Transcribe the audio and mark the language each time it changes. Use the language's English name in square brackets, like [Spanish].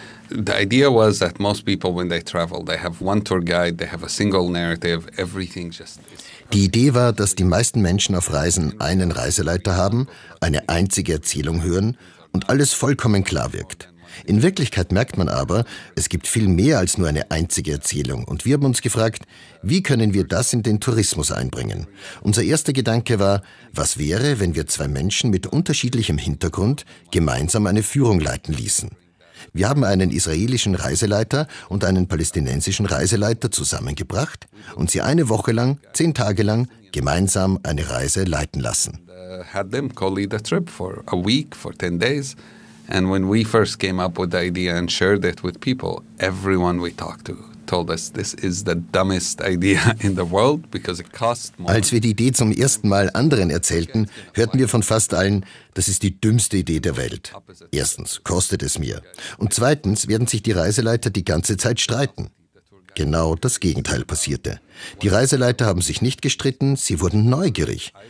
[English] The idea was that most people, when they travel, they have one tour guide, they have a single narrative, everything just. [German] Die Idee war, dass die meisten Menschen auf Reisen einen Reiseleiter haben, eine einzige Erzählung hören und alles vollkommen klar wirkt. In Wirklichkeit merkt man aber, es gibt viel mehr als nur eine einzige Erzählung. Und wir haben uns gefragt, wie können wir das in den Tourismus einbringen? Unser erster Gedanke war, was wäre, wenn wir 2 Menschen mit unterschiedlichem Hintergrund gemeinsam eine Führung leiten ließen? Wir haben einen israelischen Reiseleiter und einen palästinensischen Reiseleiter zusammengebracht und sie eine Woche lang, 10 Tage lang, gemeinsam eine Reise leiten lassen. [English] Had them co-lead a trip for a week, for 10 days. And when we first came up with the idea and shared it with people, everyone we talked to told us this is the dumbest idea in the world because it costs more. [German] Als wir die Idee zum ersten Mal anderen erzählten, hörten wir von fast allen, das ist die dümmste Idee der Welt. Erstens kostet es mehr. Und zweitens werden sich die Reiseleiter die ganze Zeit streiten. Genau das Gegenteil passierte. Die Reiseleiter haben sich nicht gestritten, sie wurden neugierig.